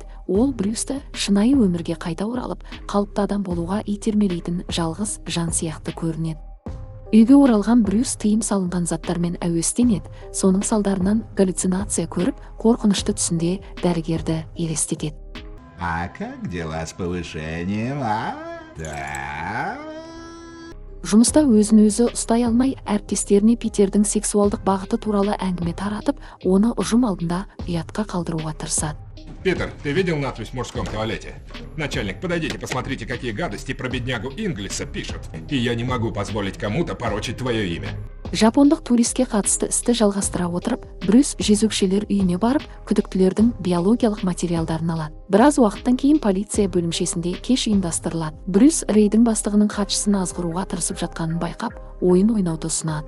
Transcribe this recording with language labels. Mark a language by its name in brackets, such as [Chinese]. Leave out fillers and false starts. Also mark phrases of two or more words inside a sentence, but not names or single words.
[Kazakh] Ол Брюсті шынайы өмірге қайта оралып, қалыпты адам болуға итермелейтін жалғыз жан сияқты көрінеді. Үйге оралған Брюс тыйым салынған заттармен әуестенеді. Соның салдарынан галлюцинация көріп, қорқынышты түсінде дәрігерді елестетеді. [Russian] А как дела с повышением, а? Да? [Kazakh] Жұмыста өзін-өзі ұстай алмай, әріптестеріне Питердің сексуалдық бағыты туралы әңгіме таратып, оны ұжым алдында ұятқа қалдыруға тырысады. [Russian] Питер, ты видел надпись в мужском туалете? Начальник, подойдите, посмотрите, какие гадости про беднягу Инглиса пишут. И я не могу позволить кому-то порочить твое имя. [Kazakh] Жапондық туристке қатысты істі жалғастыра отырып, Брюс жезөкшелер үйіне барып, күдіктілердің биологиялық материалдарын алады. Біраз уақыттан кейін полиция бөлімшесінде кеш ұйымдастырылады. Брюс Рейдің бастығының хатшысын азғыруға тырысып жатқанын байқап, ойын ойнауды ұсынады.